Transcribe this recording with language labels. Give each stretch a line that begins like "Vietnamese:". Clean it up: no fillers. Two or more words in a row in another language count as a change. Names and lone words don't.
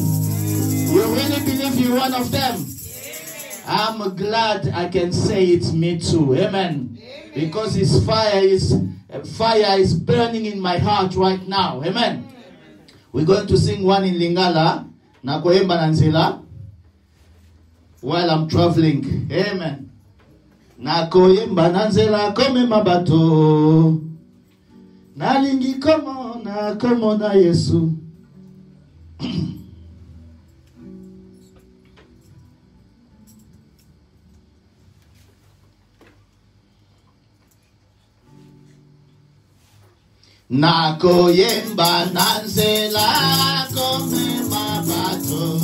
English: You really believe you're one of them? I'm glad I can say it's me too. Amen. Because His fire is burning in my heart right now. Amen. We're going to sing one in Lingala, Nakoyemba Nanzela, while I'm traveling. Amen.
Lingala: Nakoyemba Nanzela kome mabato. Nalingi komo na Yesu. Nakoyemba Nanzela kome mabato.